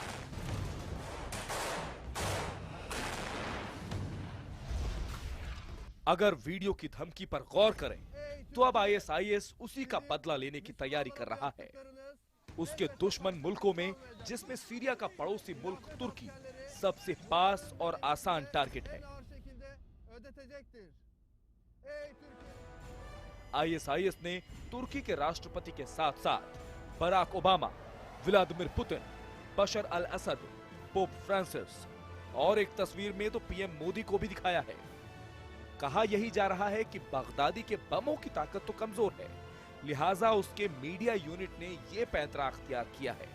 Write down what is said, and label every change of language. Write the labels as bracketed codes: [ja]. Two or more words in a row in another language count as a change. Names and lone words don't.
[hi] अगर वीडियो की धमकी पर गौर करें तो अब आईएसआईएस उसी का बदला लेने की तैयारी कर रहा है। उसके दुश्मन मुल्कों में, जिसमें सीरिया का पड़ोसी मुल्क तुर्की सबसे पास और आसान टारगेट है। [tr] En ağır şekilde ödetecektir. Ey Türkiye! [hi] आईएसआईएस ने तुर्की के राष्ट्रपति के साथ साथ बराक ओबामा, व्लादिमीर पुतिन, बशर अल असद, पोप फ्रांसिस और एक तस्वीर में तो पीएम मोदी को भी दिखाया है। कहा यही जा रहा है कि बगदादी के बमों की ताकत तो कमजोर है, लिहाजा उसके मीडिया यूनिट ने यह पैंतरा अख्तियार किया है।